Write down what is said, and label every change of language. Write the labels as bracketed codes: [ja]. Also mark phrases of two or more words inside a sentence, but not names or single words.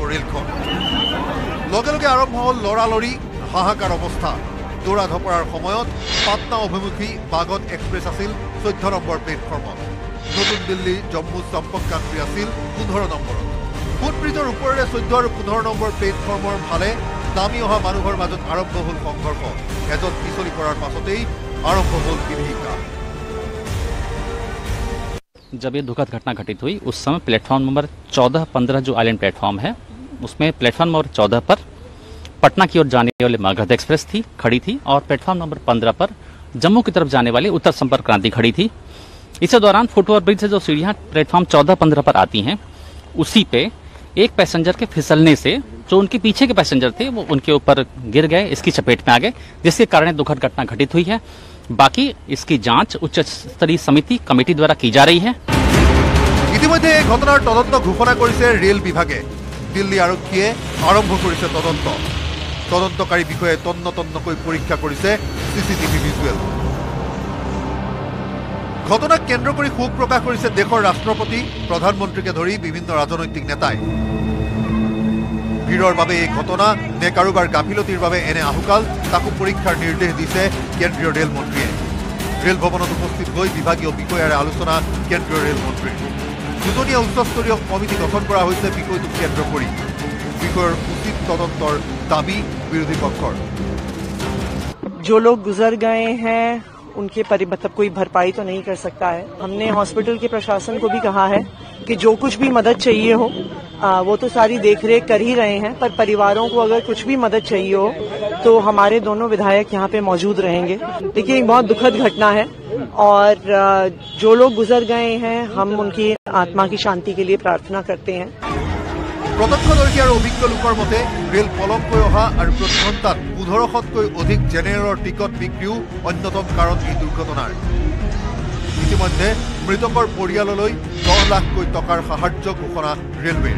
[as] ৰেলখন লগে লগে আৰম্ভ হ'ল লৰালৰি হাহাকাৰ অৱস্থা দৌৰা ধপৰাৰ সময়ত পাটনা অভিমুখী বাগত এক্সপ্ৰেছ আছিল 14 নম্বৰ প্লেটফৰ্মত নতুন দিল্লী জম্মু সম্পৰ্কান্তি আছিল 15 নম্বৰত ফুটব্ৰিজৰ ওপৰেৰে 14 আৰু 15 নম্বৰ প্লেটফৰ্মৰ ফালে নামি অহা মানুহৰ মাজত আৰম্ভ হ'ল সংঘৰ্ষ এজন পিছলি পৰাৰ পাছতেই আৰম্ভ হ'ল বিভীষিকা [hi] जब ये दुखद घटना घटित हुई उस समय [en] platform number [hi] 14-15 जो [en] island platform [hi] है उसमें [en] platform number [hi] 14 पर पटना की ओर जाने वाली मगध एक्सप्रेस थी खड़ी थी और [en] platform number [hi] 15 पर जम्मू की तरफ जाने वाली उत्तर संपर्क क्रांति खड़ी थी इसी दौरान [en] footover bridge [hi] से जो सीढ़ियां प्लेटफॉर्म 14-15 पर आती हैं उसी पे एक पैसेंजर के फिसलने से जो उनके पीछे के पैसेंजर थे वो उनके ऊपर गिर गए इसकी चपेट में आ गए जिसके कारण दुखद घटना घटित हुई है बाकी इसकी जांच उच्च स्तरीय समिति कमेटी द्वारा की जा रही है [as] ইতিমধ্যে এই ঘটনাৰ তদন্ত ঘোষণা কৰিছে ৰেল বিভাগে দিল্লী আৰক্ষীয়ে আৰম্ভ কৰিছে তদন্তকাৰী বিষয়ে তন্নতন্নকৈ পৰীক্ষা কৰিছে [en] CCTV visual [as] ঘটনাক কেন্দ্ৰ কৰি শোক প্ৰকাশ কৰিছে দেশৰ ৰাষ্ট্ৰপতি প্ৰধানমন্ত্ৰীকে ধৰি বিভিন্ন ৰাজনৈতিক নেতাই ভিৰৰ বাবে এই ঘটনা নে কাৰোবাৰ গাফিলতিৰ বাবে এনে আহুকাল তাকো পৰীক্ষাৰ নিৰ্দেশ দিছে কেন্দ্ৰীয় ৰেল মন্ত্ৰীয়ে ৰেল ভৱনত উপস্থিত হৈ বিভাগীয় বিষয়াৰে আলোচনা কেন্দ্ৰীয় ৰেল মন্ত্ৰীৰ দুজনীয়া উচ্চস্তৰীয় কমিটি গঠন কৰা হৈছে বিষয়টোক কেন্দ্ৰ কৰি বিষয়ৰ উচিত তদন্তৰ দাবী বিৰোধী পক্ষৰ। [hi] जो लोग गुजर गए हैं उनके मतलब कोई भरपाई तो नहीं कर सकता है। हमने हॉस्पिटल के प्रशासन को भी कहा है कि जो कुछ भी मदद चाहिए हो वो तो सारी देखरेख कर ही रहे हैं, पर परिवारों को अगर कुछ भी मदद चाहिए हो तो हमारे दोनों विधायक यहाँ पे मौजूद रहेंगे। देखिए एक बहुत दुखद घटना है और जो लोग गुजर गए हैं हम उनकी आत्मा की शांति के लिए प्रार्थना करते हैं। [as] প্ৰত্যক্ষদৰ্শী আৰু অভিজ্ঞ লোকৰ মতে ৰেল পলমকৈ অহা আৰু প্ৰতি ঘণ্টাত ১৫০০তকৈ অধিক জেনেৰেলৰ টিকট বিক্ৰীও অন্যতম কাৰণ এই দুৰ্ঘটনাৰ। ইতিমধ্যে মৃতকৰ পৰিয়াললৈ ১০ লাখকৈ টকাৰ সাহায্য ঘোষণা ৰেলৱেৰ।